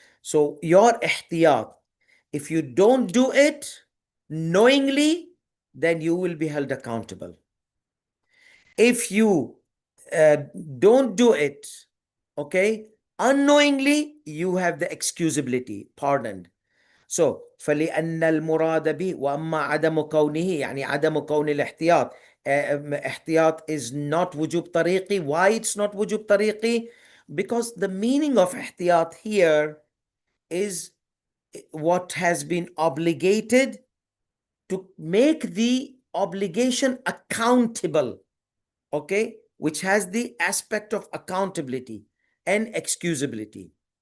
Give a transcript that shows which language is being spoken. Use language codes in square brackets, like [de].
[en] So your ihtiyat, if you don't do it knowingly, then you will be held accountable. If you don't do it, okay, unknowingly, you have the excusability, pardoned. [ar] So فلأن المراد به وأما عدم كونه يعني عدم كون الاحتياط احتياط [en] is not [ar] وجوب طريقي. [en] Why it's not وجوب طريقي? Because the meaning of احتياط here is what has been obligated to make the obligation accountable, okay, which has the aspect of accountability and excusability.